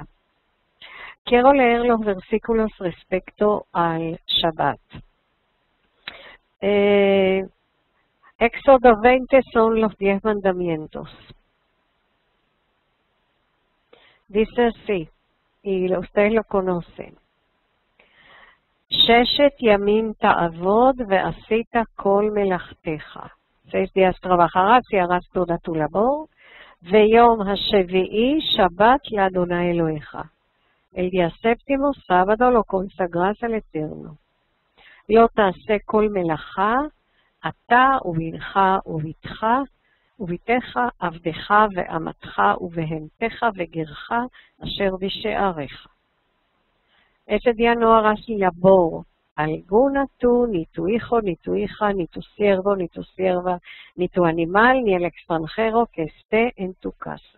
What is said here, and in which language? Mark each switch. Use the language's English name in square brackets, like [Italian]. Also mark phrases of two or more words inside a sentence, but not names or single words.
[Spanish] Quiero leer los versículos respecto al Shabbat. Éxodo 20 son los 10 mandamientos. Dice así, y ustedes lo conocen. [Hebrew] ששת ימים תעבד ועשית כל מלאכתך. [Spanish] 6 días trabajarás y harás toda tu labor. [Hebrew] ויום השביעי שבת לאדוני אלהיך. [Spanish] El día 7º, sábado, lo consagras al Eterno. [Hebrew] לא תעשה כל מלאכה, אתה ובנך ובתך, עבדך ואמתך ובהמתך וגרך, אשר בשעריך. [Spanish] Ese día no harás labor alguna tú, ni tu hijo, ni tu hija, ni tu siervo, ni tu sierva, ni tu animal, ni el extranjero que esté en tu casa.